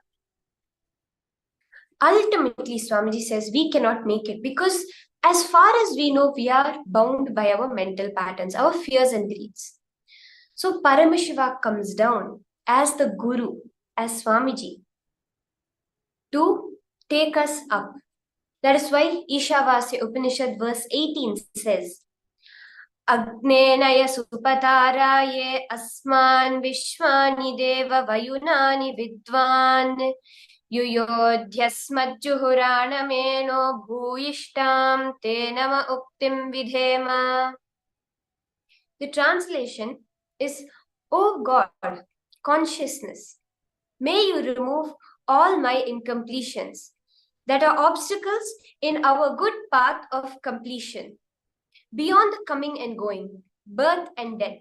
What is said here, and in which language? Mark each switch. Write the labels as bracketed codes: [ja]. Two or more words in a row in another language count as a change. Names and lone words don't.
[en] Ultimately, Swamiji says we cannot make it because as far as we know, we are bound by our mental patterns, our fears and greeds. So Paramashiva comes down as the Guru, as Swamiji, to take us up. That is why Ishavasya Upanishad verse 18 says, [sa] अग्नेनय सुपथाराये अस्मान् विश्वानि देव वयुनानि विद्वान् युयोध्यस्मज्जुहुराणमेनो भूयिष्ठां ते नम उक्तिं विधेम. [en] The translation is, O God, consciousness, may you remove all my incompletions that are obstacles in our good path of completion, beyond the coming and going, birth and death.